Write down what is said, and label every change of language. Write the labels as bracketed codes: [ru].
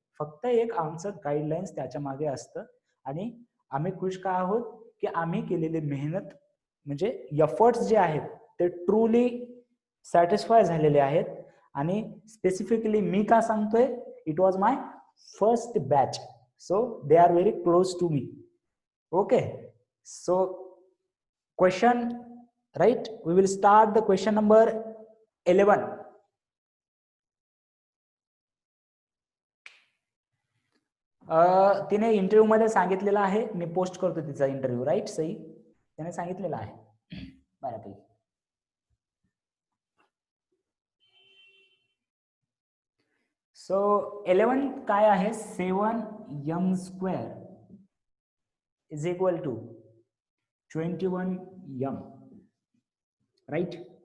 [mr] फक्त एक आमचं गाईडलाईन्स त्याच्या मागे असतं. आणि आम्ही खुश का आहोत की आम्ही केलेली मेहनत म्हणजे एफर्ट्स जे आहेत ते ट्रूली सॅटिस्फाय झालेले आहेत. आणि स्पेसिफिकली मी का सांगतोय, [en] It was my first batch, so they are very close to me. Okay, so question, right? We will start the question number 11. [mr] तिने इंटरव्ह्यू मध्ये सांगितलेलं आहे, मी पोस्ट करतो तिचा इंटरव्ह्यू, राईट? सई त्याने सांगितलेलं आहे बऱ्यापैकी. [en] so 11 [mr] काय आहे, [en] 7m² is equal to 21m, right?